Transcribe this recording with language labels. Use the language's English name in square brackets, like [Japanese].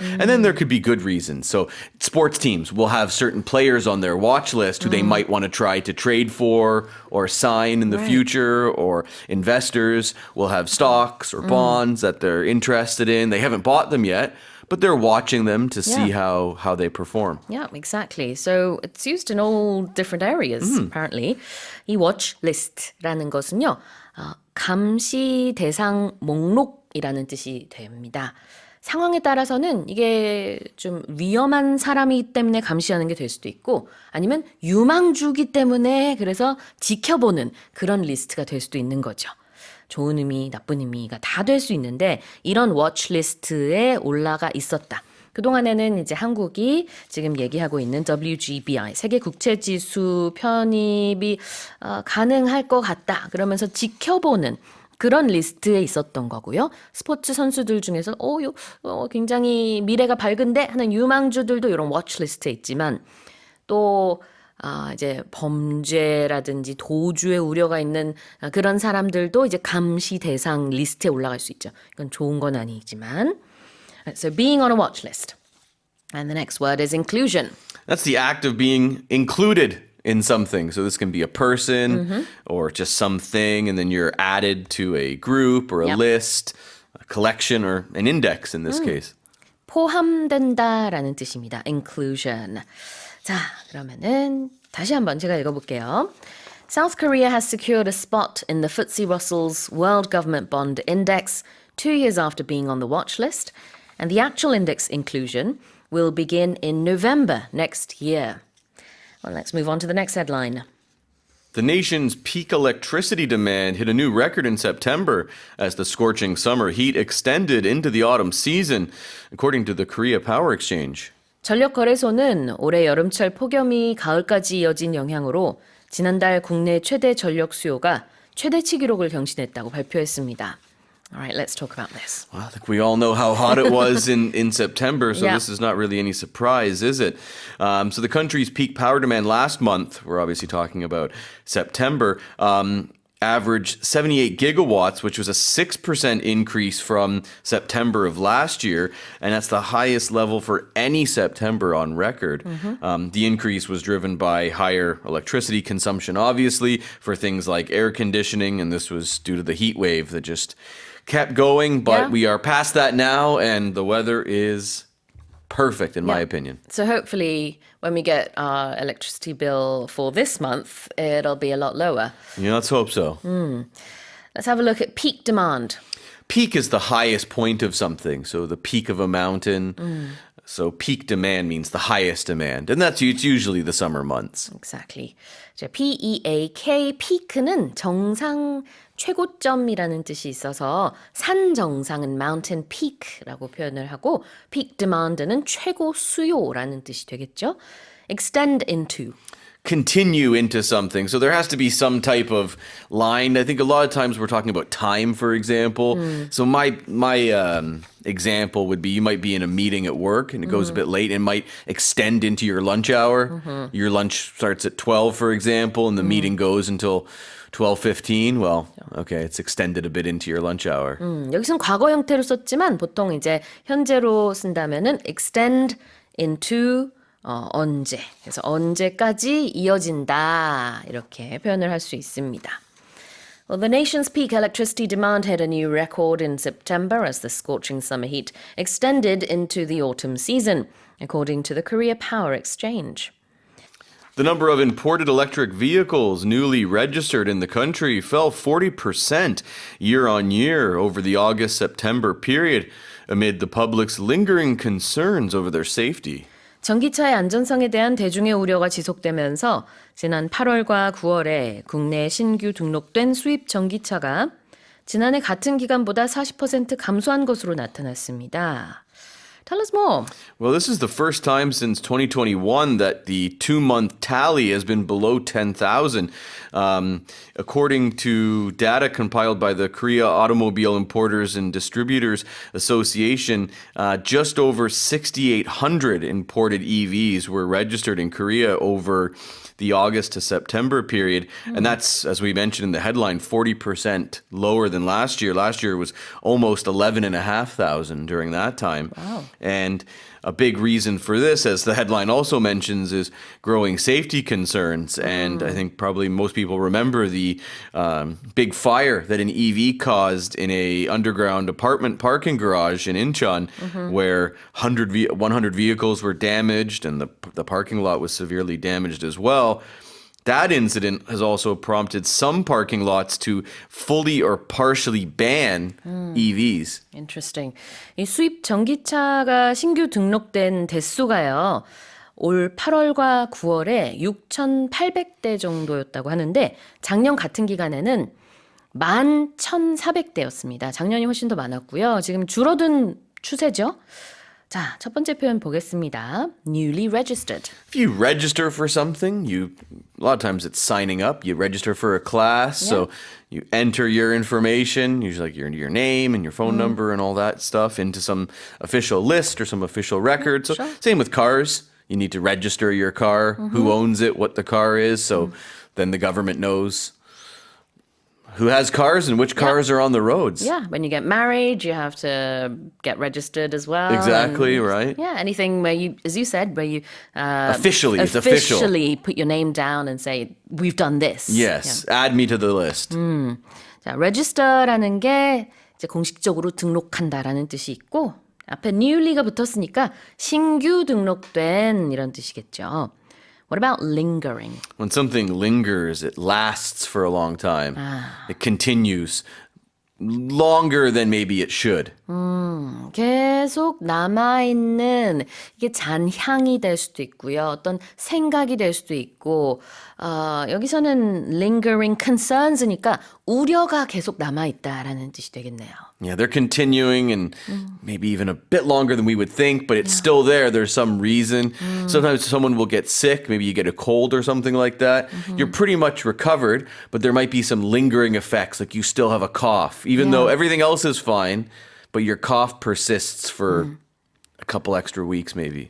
[English] And then there could be good reasons. So sports teams will have certain players on their watch list who they might want to try to trade for or sign in the future, or investors will have stocks or bonds that they're interested in. They haven't bought them yet, but they're watching them to see Yeah. how they perform. Yeah, exactly. So it's used in all different areas, apparently. [Korean] 이 watch list 라는 것은요, 감시 대상 목록이라는 뜻이 됩니다. 상황에 따라서는 이게 좀 위험한 사람이기 때문에 감시하는 게 될 수도 있고 아니면 유망주기 때문에 그래서 지켜보는 그런 리스트가 될 수도 있는 거죠. 좋은 의미, 나쁜 의미가 다 될 수 있는데 이런 워치리스트에 올라가 있었다. 그동안에는 이제 한국이 지금 얘기하고 있는 WGBI, 세계 국채지수 편입이 가능할 것 같다. 그러면서 지켜보는 그런 리스트에 있었던 거고요. 스포츠 선수들 중에서 굉장히 미래가 밝은데 하는 유망주들도 이런 워치리스트에 있지만 또 이제 범죄라든지 도주의 우려가 있는 그런 사람들도 이제 감시 대상 리스트에 올라갈 수 있죠. 이건 좋은 건 아니지만. [English] So being on a watch list. And the next word is inclusion. That's the act of being included in something. So this can be a person or just something, and then you're added to a group or a list, a collection, or an index in this case. [Korean] 포함된다라는 뜻입니다. [English] Inclusion. [Korean] 자, 그러면은 다시 한번 제가 읽어볼게요. [English] South Korea has secured a spot in the FTSE Russell's World Government Bond Index 2 years after being on the watch list, and the actual index inclusion will begin in November next year. Well, let's move on to the next headline. The nation's peak electricity demand hit a new record in September as the scorching summer heat extended into the autumn season, according to the Korea Power Exchange. [Korean] 전력거래소는 올해 여름철 폭염이 가을까지 이어진 영향으로 지난달 국내 최대 전력 수요가 최대치 기록을 경신했다고 발표했습니다. [English] All right, let's talk about this. Well, I think we all know how hot it was in September, so Yeah. this is not really any surprise, is it? So the country's peak power demand last month, we're obviously talking about September, averaged 78 gigawatts, which was a 6% increase from September of last year, and that's the highest level for any September on record. The increase was driven by higher electricity consumption, obviously, for things like air conditioning, and this was due to the heat wave that just kept going, but we are past that now, and the weather is perfect, in my opinion. So hopefully when we get our electricity bill for this month, it'll be a lot lower. Yeah, let's hope so. Let's have a look at peak demand. Peak is the highest point of something, so the peak of a mountain. So peak demand means the highest demand, and it's usually the summer months. Exactly. [Korean] 자, PEAK, peak는 정상 최고점이라는 뜻이 있어서 산 정상은 [English] mountain peak [Korean] 라고 표현을 하고 [English] peak demand [Korean] 는 최고 수요라는 뜻이 되겠죠. [English] extend into. Continue into something. So there has to be some type of line. I think a lot of times we're talking about time, for example. So my example would be you might be in a meeting at work and it goes a bit late and might extend into your lunch hour. Your lunch starts at 12, for example, and the meeting goes until 12:15. Well, okay, it's extended a bit into your lunch hour. [Korean] 여기서는 과거 형태로 썼지만 보통 이제 현재로 쓴다면은 [English] extend into [Korean] 언제. 그래서 언제까지 이어진다. 이렇게 표현을 할 수 있습니다. [English] Well, the nation's peak electricity demand hit a new record in September as the scorching summer heat extended into the autumn season, according to the Korea Power Exchange. The number of imported electric vehicles newly registered in the country fell 40% year on year over the August-September period amid the public's lingering concerns over their safety. [Korean] 전기차의 안전성에 대한 대중의 우려가 지속되면서 지난 8월과 9월에 국내에 신규 등록된 수입 전기차가 지난해 같은 기간보다 40% 감소한 것으로 나타났습니다. [English] Tell us more. Well, this is the first time since 2021 that the 2-month tally has been below 10,000. According to data compiled by the Korea Automobile Importers and Distributors Association, just over 6,800 imported EVs were registered in Korea over the August to September period. And that's, as we mentioned in the headline, 40% lower than last year. Last year was almost 11,500 during that time. Wow. And a big reason for this, as the headline also mentions, is growing safety concerns. And I think probably most people remember the big fire that an EV caused in a underground apartment parking garage in Incheon, where 100 vehicles were damaged and the parking lot was severely damaged as well. That incident has also prompted some parking lots to fully or partially ban EVs. Interesting. [Korean] 이 수입 전기차가 신규 등록된 대수가요. 올 8월과 9월에 6,800대 정도였다고 하는데 작년 같은 기간에는 11,400대였습니다. 작년이 훨씬 더 많았고요. 지금 줄어든 추세죠. 자, 첫 번째 표현 보겠습니다. [English] Newly registered. If you register for something, a lot of times it's signing up. You register for a class, so you enter your information, usually like your name and your phone number and all that stuff into some official list or some official record. So same with cars. You need to register your car, who owns it, what the car is, so then the government knows who has cars and which cars are on the roads. Yeah, when you get married, you have to get registered as well. Exactly, right. Yeah, anything where you, as you said, where you Officially, it's official. officially put your name down and say, we've done this. Yes, add me to the list. [Korean] 자, register라는 게 이제 공식적으로 등록한다라는 뜻이 있고 앞에 newly가 붙었으니까 신규 등록된 이런 뜻이겠죠. [English] What about lingering? When something lingers, it lasts for a long time. It continues longer than maybe it should. [Korean] 계속 남아있는 이게 잔향이 될 수도 있고요. 어떤 생각이 될 수도 있고 여기서는 [English] lingering concerns [Korean] 니까 우려가 계속 남아있다라는 뜻이 되겠네요. [English] Yeah, they're continuing and maybe even a bit longer than we would think, but it's still there. There's some reason. Sometimes someone will get sick. Maybe you get a cold or something like that. You're pretty much recovered, but there might be some lingering effects, like you still have a cough, even though everything else is fine, but your cough persists for a couple extra weeks maybe.